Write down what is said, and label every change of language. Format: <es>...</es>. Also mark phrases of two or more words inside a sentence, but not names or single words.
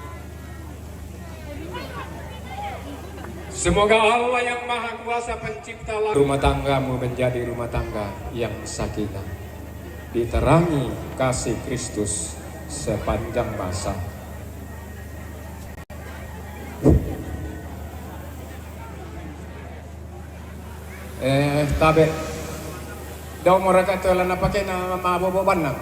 <id>Semoga Allah yang Maha Kuasa Pencipta rumah tanggamu menjadi rumah tangga yang sakinah, diterangi kasih Kristus sepanjang masa.</id> <sda>Tabe daw mo raka to na pakai na maboboban na.</sda>